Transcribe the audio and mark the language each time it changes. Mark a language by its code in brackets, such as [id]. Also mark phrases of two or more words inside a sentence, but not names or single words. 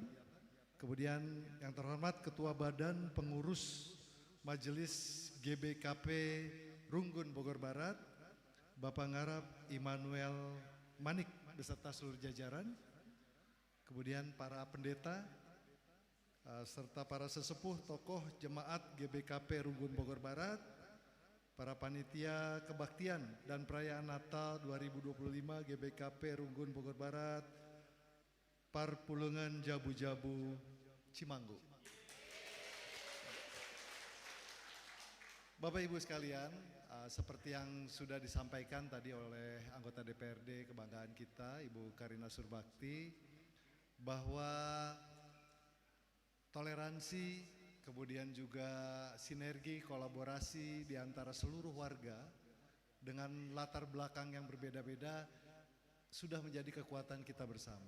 [id] Kemudian yang terhormat Ketua Badan Pengurus Majelis GBKP Runggun Bogor Barat, Bapak Ngarap Immanuel Manik beserta seluruh jajaran. Kemudian para pendeta serta para sesepuh tokoh jemaat GBKP Runggun Bogor Barat, para panitia kebaktian dan perayaan Natal 2025 GBKP Runggun Bogor Barat, Parpulungan Jabu-Jabu Cimanggu. Bapak Ibu sekalian, seperti yang sudah disampaikan tadi oleh anggota DPRD kebanggaan kita Ibu Karina Surbakti, bahwa toleransi, kemudian juga sinergi, kolaborasi di antara seluruh warga dengan latar belakang yang berbeda-beda sudah menjadi kekuatan kita bersama.